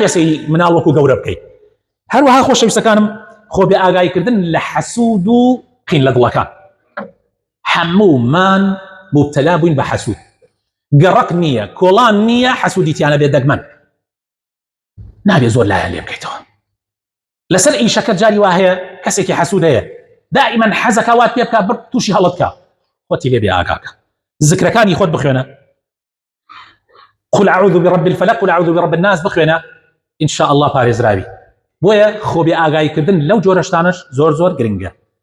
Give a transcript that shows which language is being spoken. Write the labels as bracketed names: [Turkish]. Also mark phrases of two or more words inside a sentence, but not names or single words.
[Central Kurdish] سەیری مناڵ وەکو گەورە بکەیت هەروەها خۆشەویستەکانم خۆ بێ ئاگایکردن لە حەسوود و قین لە دڵەکان هەموومان مبتەلا بووین بە حەسوود گەڕەک نییە کۆڵان نییە حەسوودیتیانە بێت دەگمەن نابێ زۆر لایەن لێ بکەیتەوە لەسەر ئیشەکە جاری وا هەیە کەسێکی حەسوود هەیە دائما حەزەکە وات پێ بکە بڕ تووشی هەڵەتکە خۆتی لێ بێ ئاگاکە ذکرەکانی خۆت بخوێنە [Arabic] قل أعوذ برب الفلق قل أعوذ برب الناس [Central Kurdish] بخوێنە [Arabic] إن شاء الله [Central Kurdish] پارێزراوی بۆیە خۆ بێ ئاگایکردن لەو جۆرە شتانەش زۆر گرنگە